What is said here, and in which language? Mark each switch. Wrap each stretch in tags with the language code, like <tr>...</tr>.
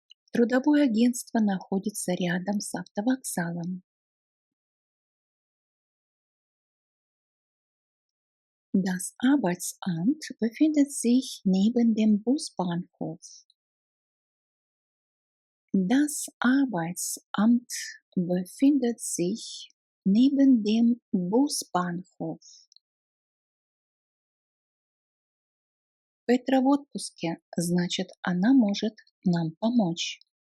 <ru>Трудовое агентство находится рядом с автовокзалом.</ru> <de>Das Arbeitsamt befindet sich neben dem Busbahnhof. Das Arbeitsamt befindet sich neben dem Busbahnhof.</de> <ru>Петра в отпуске, значит, она может нам помочь.</ru>